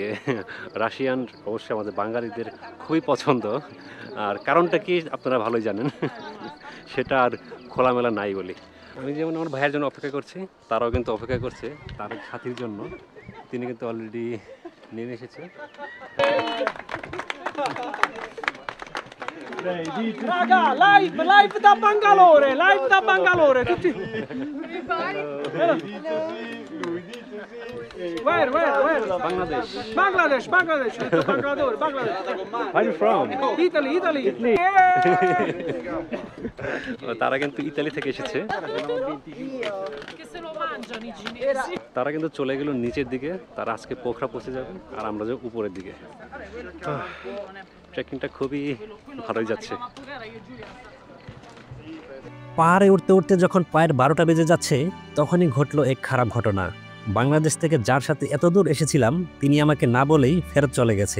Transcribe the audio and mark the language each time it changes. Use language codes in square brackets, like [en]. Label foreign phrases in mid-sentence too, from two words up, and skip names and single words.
[bn] রাশিয়ান অবশ্যই আমাদের বাঙালিদের খুবই পছন্দ। আর কারণটা কি আপনারা ভালোই জানেন, সেটা আর খোলামেলা নাই বলি। আমি যেমন আমার ভাইয়ের জন্য অপেক্ষা করছি, তারাও কিন্তু অপেক্ষা করছে তার সাথীর জন্য। তিনি কিন্তু অলরেডি নেমে এসেছে। [it] Raga, live da Bangalore, live da Bangalore, tutti. [en] Where? Bangladesh. Bangladesh, Bangladesh. Where are you from? Italy. [bn] তারা কিন্তু ইতালি থেকে এসেছে। [it] Che se lo mangiano i cinesi. [bn] তারা কিন্তু চলে গেল নিচের দিকে, তারা আজকে পোখরা পৌঁছে যাবে, আর আমরা যাব উপরের দিকে। ট্রেকিংটা খুবই ভালোই যাচ্ছে। পাহাড়ে উঠতে উঠতে যখন পায়ের 12টা বেজে যাচ্ছে, তখনই ঘটলো এক খারাপ ঘটনা। বাংলাদেশ থেকে যার সাথে এত দূর এসেছিলাম তিনি আমাকে না বলেই ফেরত চলে গেছে।